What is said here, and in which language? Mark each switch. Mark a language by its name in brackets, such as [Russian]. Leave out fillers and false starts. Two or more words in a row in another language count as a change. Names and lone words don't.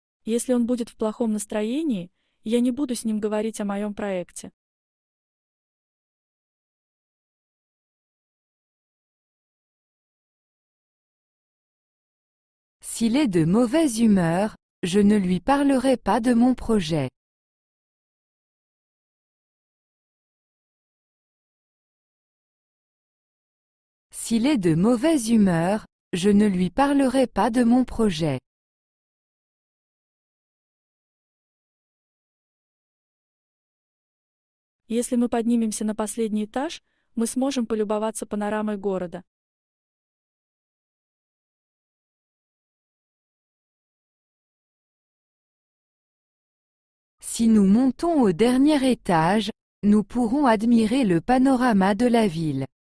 [Russian] Если он будет в плохом настроении, я не буду с ним говорить о моем проекте. [French] S'il est de mauvaise humeur, je ne lui parlerai pas de mon projet. S'il est de mauvaise humeur, je ne lui parlerai pas de mon projet. [Russian] Если мы поднимемся на последний этаж, мы сможем полюбоваться панорамой города. [French] Si nous montons au dernier étage, nous pourrons admirer le panorama de la ville.